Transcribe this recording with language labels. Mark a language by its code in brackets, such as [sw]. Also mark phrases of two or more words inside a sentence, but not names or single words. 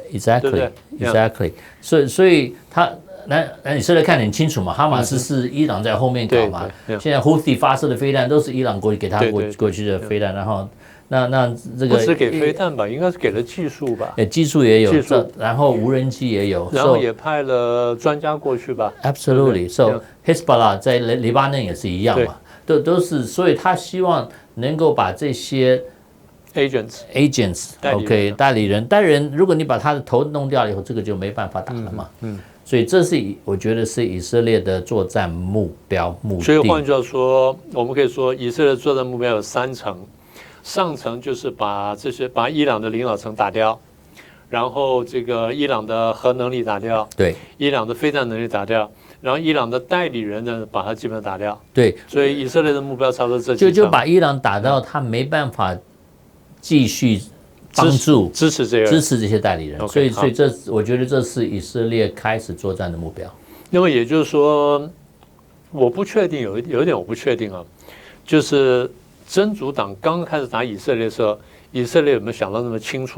[zh] ，Exactly。所以那以色列看得很清楚嘛，哈馬斯是伊朗在後面搞嘛，現在 Houthi 發射的飛彈都是伊朗給他過去的飛彈，然後那這個不是給飛彈吧，應該是給了技術吧？技術也有，然後無人機也有，然後也派了專家過去吧？Absolutely。So Hezbollah 在黎巴嫩也是一樣嘛，都是，所以他希望能夠把這些 agents， 代理人，如果你把他的頭弄掉了以後，這個就沒辦法打了嘛。所以這是我覺得是以色列的作戰目的。所以換句話說，我們可以說以色列的作戰目標有3層，上層就是把伊朗的領導層打掉，然後這個伊朗的核能力打掉，對，伊朗的飛彈能力打掉，然後伊朗的代理人呢把它基本上打掉，對，所以以色列的目標差不多這幾層，就把伊朗打到他沒辦法繼續幫助支持這些代理人，所以我覺得這是以色列開始作戰的目標。那麼也就是說，我不確定，有一點我不確定啊，就是真主黨剛開始打以色列的時候，以色列有沒有想到那麼清楚？